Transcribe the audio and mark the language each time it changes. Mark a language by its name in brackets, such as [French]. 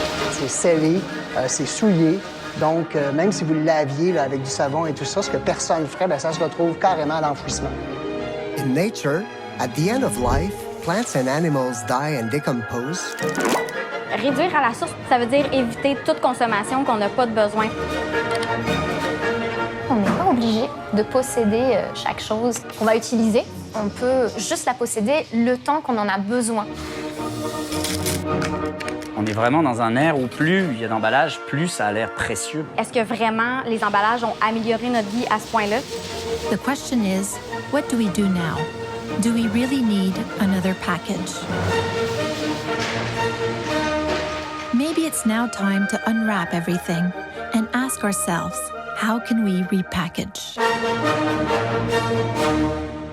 [French] C'est scellé, c'est souillé. Donc, même si vous le laviez là, avec du savon et tout ça, ce que personne ne ferait, bien, ça se retrouve carrément à l'enfouissement. [English] In nature, at the end of life, plants and animals die and decompose. [French] Réduire à la source, ça veut dire éviter toute consommation qu'on n'a pas de besoin. On n'est pas obligé de posséder chaque chose qu'on va utiliser. On peut juste la posséder le temps qu'on en a besoin. On est vraiment dans un ère où plus il y a d'emballages, plus ça a l'air précieux. Est-ce que vraiment les emballages ont amélioré notre vie à ce point-là? [English] The question is, what do we do now? Do we really need another package? Maybe it's now time to unwrap everything and ask ourselves, how can we repackage?